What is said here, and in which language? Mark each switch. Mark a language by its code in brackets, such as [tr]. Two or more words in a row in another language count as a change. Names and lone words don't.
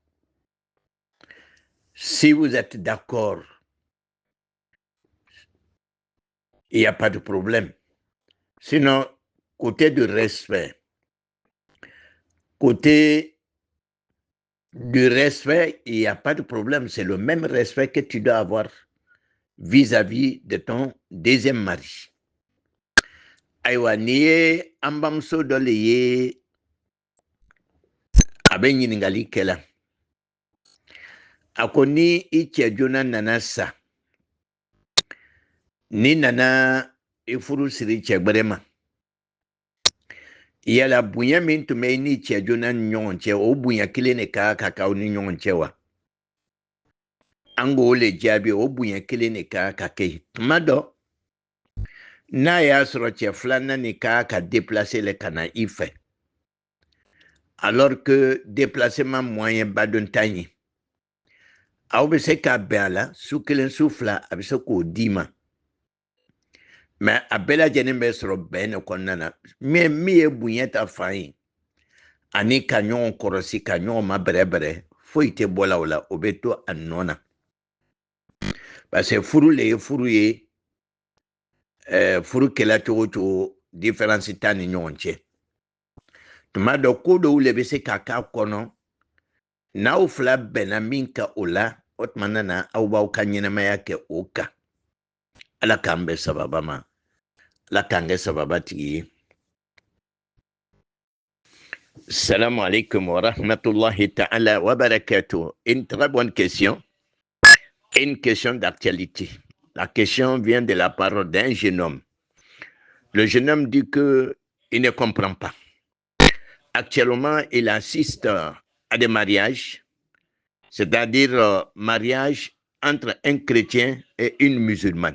[fr] Si vous êtes d'accord, il n'y a pas de problème. Sinon, côté du respect, il n'y a pas de problème. C'est le même respect que tu dois avoir vis-à-vis de ton deuxième mari. [bm] Aywa ni ye an bamuso dɔ le ye a bɛ ɲiningali kɛla a ko ni i cɛ joona nana sa ni nana i furu siri cɛ gbɛrɛ ma yala bonya min tun bɛ i ni cɛ joona ni ɲɔgɔn cɛ o bonya kelen de ka kan ka k'aw ni ɲɔgɔn cɛ wa an k'o le jaabi o bonya kelen de ka kan ka kɛ tuma dɔ n'a y'a sɔrɔ cɛ filanan de ka kan ka déplacer le ka na i fɛ [fr] alors que déplacement moyen [bm] ba dɔ t'an ye aw bɛ se ka bɛn a la su kelen su fila a bɛ se k'o d'i ma mais a bɛɛ lajɛlen bɛ sɔrɔ bɛn de kɔnɔna na min ye bonya ta fan ye ani ka ɲɔgɔn kɔrɔsi ka ɲɔgɔn ma bɛrɛbɛrɛ foyi tɛ bɔ la o la o bɛ to a nɔ na [fr] parce que [bm] furu le ye furu ye furu kɛla cogo cogo différence t'a ni ɲɔgɔn cɛ tuma dɔ ko dɔw le bɛ se ka k'a kɔnɔ N'aw fila bɛnna min ka o la o tuma na aw b'aw ka ɲɛnamaya kɛ o kan. Ala k'an bɛ sababa ma. Ala k'an kɛ sababa tigi ye. [ar] سلام عليكم ورحمة الله تعالى وبركاته. [fr] Une très bonne question. Une question d'actualité. La question vient de la parole d'un jeune homme. Le jeune homme dit qu'il ne comprend pas. Actuellement, il assiste à des mariages, c'est-à-dire mariage entre un chrétien et une musulmane.